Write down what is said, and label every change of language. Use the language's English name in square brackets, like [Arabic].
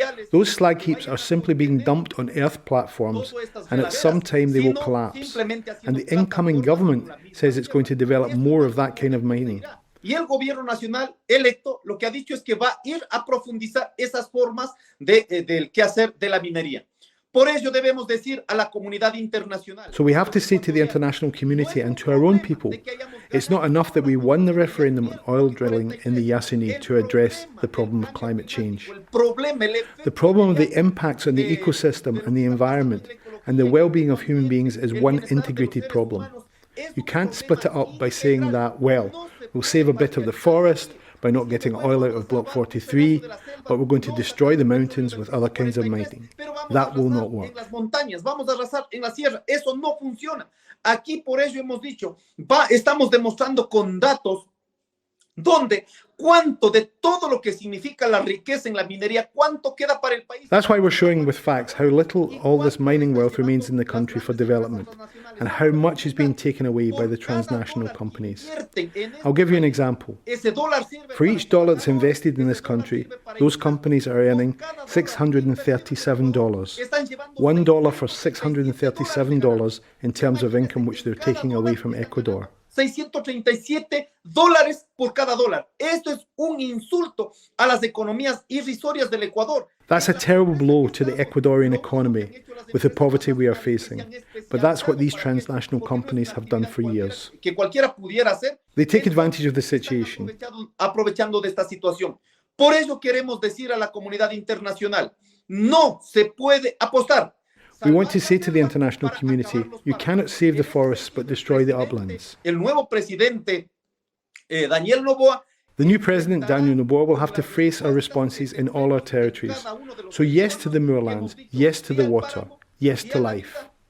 [English] Those slag heaps are simply being dumped on earth platforms, and at some time they will collapse. And the incoming government says it's going to develop more of that kind of mining. [Spanish] Y el gobierno nacional electo lo que ha dicho es que va a ir a profundizar esas formas del quehacer de la minería. Por ello debemos decir a la comunidad internacional. [English] So we have to say to the international community and to our own people, it's not enough that we won the referendum on oil drilling in the Yasuni to address the problem of climate change. The problem of the impacts on the ecosystem and the environment and the well-being of human beings is one integrated problem. You can't split it up by saying that, well, we'll save a bit of the forest by not getting oil out of Block 43, but we're going to destroy the mountains with other kinds of mining. That will not work. [Spanish] Vamos a arrasar en la sierra. Eso no funciona. Aquí por ello hemos dicho, estamos demostrando con datos donde ¿Cuánto de todo lo que significa la riqueza en la minería, cuánto queda para el país? [English] That's why we're showing with facts how little all this mining wealth remains in the country for development, and how much is being taken away by the transnational companies. I'll give you an example. For each dollar that's invested in this country, those companies are earning $637. $1 for $637 in terms of income which they're taking away from Ecuador. [Spanish] $637 por cada dólar. Esto es un insulto a las economías irrisorias del Ecuador. [English] That's a terrible blow to the Ecuadorian economy with the poverty we are facing. But that's what these transnational companies have done for years. They take advantage of the situation. [Spanish] Aprovechando de esta situación. Por ello queremos decir a la comunidad internacional, no se puede apostar. [English] We want to say to the international community, you cannot save the forests but destroy the uplands. [Spanish] El nuevo presidente Daniel Noboa. [English] The new president, Daniel Noboa, will have to face our responses in all our territories. So yes to the moorlands, yes to the water, yes to life.